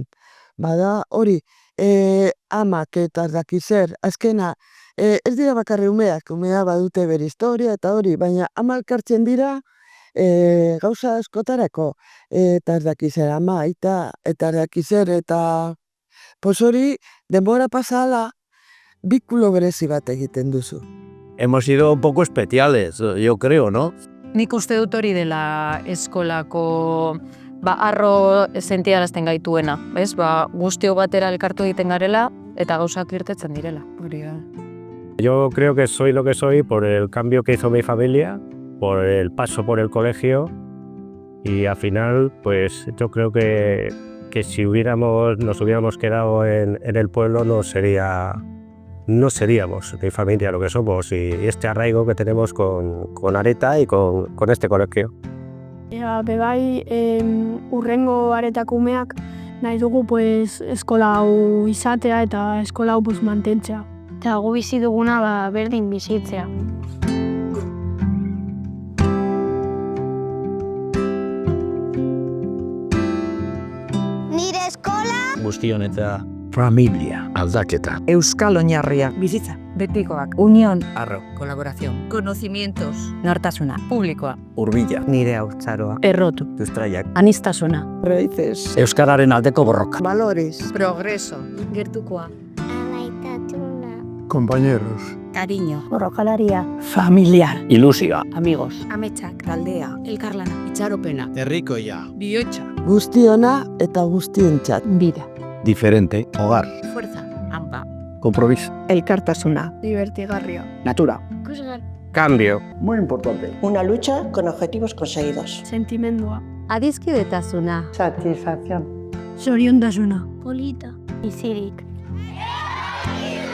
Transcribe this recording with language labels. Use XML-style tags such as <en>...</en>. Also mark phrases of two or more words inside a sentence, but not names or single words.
<eu>Bada hori, amak eta ez dakit zer, azkena, ez dira bakarri umea badute bere historia eta hori, baina ama elkartzen dira gauza askotarako, eta ez dakit zer, ama, aita, eta ez dakit zer, eta pos hori, denbora pasala, bikulo berezi bat egiten duzu.</eu> <es>Hemos sido un poco especiales, yo creo, ¿no?</es> <eu>Nik uste dut hori dela eskolako arro sentiarazten gaituena, ez? Guztio batera elkartu egiten garela eta gauzak irtetzen direla.</eu> <es>Yo creo que soy lo que soy por el cambio que hizo mi familia, por el paso por el colegio y al final, pues yo creo que si nos hubiéramos quedado en el pueblo no seríamos mi familia lo que somos y este arraigo que tenemos con Areta y con este colegio.</es> <eu>Bebai, urrengo Aretako umeak nahi dugu pues, eskola hau izatea eta eskola hau pues, mantentzea. Eta gu bizi duguna berdin bizitzea. Nire eskola Guztion eta Familia. Aldaketa. Euskal oinarria. Bizitza. Betikoak.</eu> <es>Unión.</es> <eu>arro.</eu> <es>Colaboración. Conocimientos.</es> <eu>Nortasuna. Publikoa. Urbila. Nire haurtzaroa. Errotu. Sustraiak. Anistasuna.</eu> <es>Raíces.</es> <eu>Euskararen aldeko borroka.</eu> <es>Valores. Progreso. Gertukoa. Compañeros. Cariño.</es> <eu>Borrokalaria.</eu> <es>Familiar.</es> <eu>Ilusioa.</eu> <es>Amigos.</es> <eu>Ametsak. Taldea. Elkarlana. Itxaropena. Herrikoia. Bihotxa. Guztiona eta guztientzat. Bida.</eu> <es>Diferente. Hogar. Fuerza. Ampa. Compromiso.</es> <eu>Elkartasuna. Divertigarria. Natura. Ikusgar.</eu> <es>Cambio. Muy importante. Una lucha con objetivos conseguidos.</es> <eu>Sentimendua. Adizkidetasuna. Satisfacción. Zoriontasuna. Polita. Bizirik.</eu>